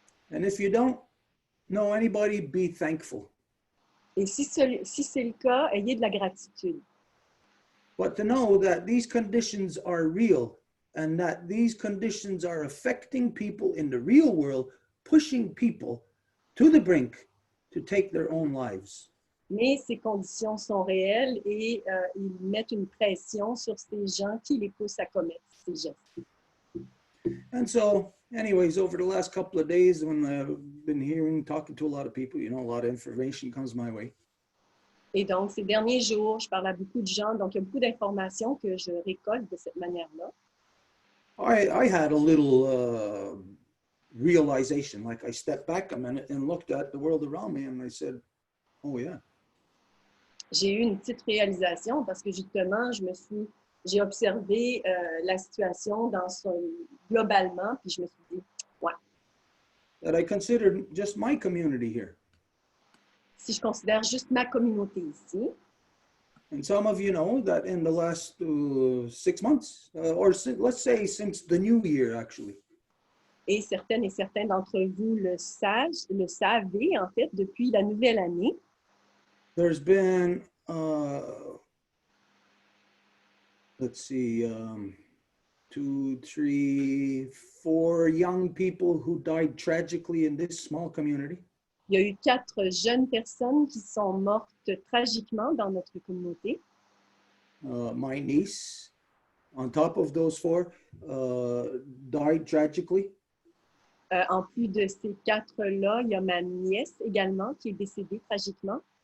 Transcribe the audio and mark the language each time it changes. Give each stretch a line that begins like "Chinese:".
English: And if you don't know anybody, be thankful.
French: Et si c'est le cas, ayez de la gratitude.
English: But to know that these conditions are real and that these conditions are affecting people in the real world, pushing people to the brink to take their own lives.
French: Mais ces conditions sont réelles et ils mettent une pression sur ces gens qui les poussent à commettre ces gestes.
English: And so, anyways, over the last couple of days, when I've been talking to a lot of people, you know, a lot of information comes my way.
French: Et donc, ces derniers jours, je parle à beaucoup de gens, donc il y a beaucoup d'informations que je récolte de cette manière-là.
English: I had a little realization, like I stepped back a minute and looked at the world around me and I said, oh yeah.
French: J'ai eu une petite réalisation parce que justement, j'ai observé la situation globalement, puis je me suis dit, ouais.
English: That I considered just my community here.
French: Si je considère juste ma communauté ici,
English: and some of you know that in the last 6 months, or let's say since the new year actually.
French: Et certaines et certains d'entre vous le savez en fait depuis la nouvelle année.
English: There's been, let's see, 2, 3, 4 young people who died tragically in this small community.
French: Il y a eu 4 jeunes personnes qui sont mortes tragiquement dans notre communauté.
English: My niece, on top of those 4, died tragically.
French: En plus de ces 4-là, il y a ma nièce également qui est décédée tragiquement.